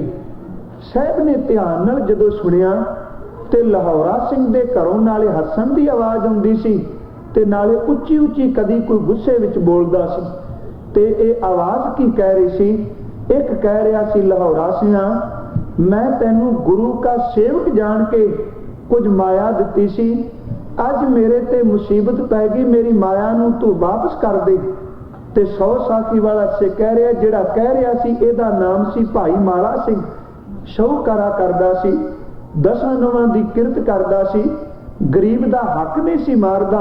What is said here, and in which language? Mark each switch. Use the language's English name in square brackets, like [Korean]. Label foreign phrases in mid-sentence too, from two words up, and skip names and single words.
[Punjabi] ਸਾਹਿਬ ਨੇ ਧਿਆਨ ਨਾਲ ਜਦੋਂ ਸੁਣਿਆ ਤੇ ਲਹੌਰਾ ਸਿੰਘ ਦੇ ਘਰੋਂ ਨਾਲੇ ਹੱਸਣ ਦੀ ਆਵਾਜ਼ ਆਉਂਦੀ ਸੀ ਤੇ ਨਾਲੇ ਉੱਚੀ ਕਦੀ ਕੋਈ ਗੁੱਸੇ ਵਿੱਚ ਬੋਲਦਾ ਸੀ। ਤੇ ਇਹ ਆਵਾਜ਼ ਕੀ ਕਹਿ ਰਹੀ ਸੀ? ਇੱਕ ਕਹਿ ਰਿਹਾ ਸੀ, ਲਹੌਰਾ ਸਿੰਘਾ, ਮੈਂ ਤੈਨੂੰ ਗੁਰੂ ਦਾ ਸੇਵਕ ਜਾਣ ਕੇ ਕੁਝ ਮਾਇਆ ਦਿੱਤੀ ਸੀ, ਅੱਜ ਮੇਰੇ ਤੇ ਮੁਸੀਬਤ ਪੈ ਗਈ, ਮੇਰੀ ਮਾਇਆ ਨੂੰ ਤੂੰ ਵਾਪਸ ਕਰ ਦੇ। ਤੇ 100 ਸਾਖੀ ਵਾਲਾ ਸੇ ਕਹਿ ਰਿਹਾ, ਜਿਹੜਾ ਕਹਿ ਰਿਹਾ ਸੀ ਇਹਦਾ ਨਾਮ ਸੀ ਭਾਈ ਮਾਲਾ ਸਿੰਘ, ਸ਼ਾਹੂਕਾਰਾ ਕਰਦਾ ਸੀ, 10 ਨੌਵਾਂ ਦੀ ਕਿਰਤ ਕਰਦਾ ਸੀ, ਗਰੀਬ ਦਾ ਹੱਕ ਨਹੀਂ ਸੀ ਮਾਰਦਾ।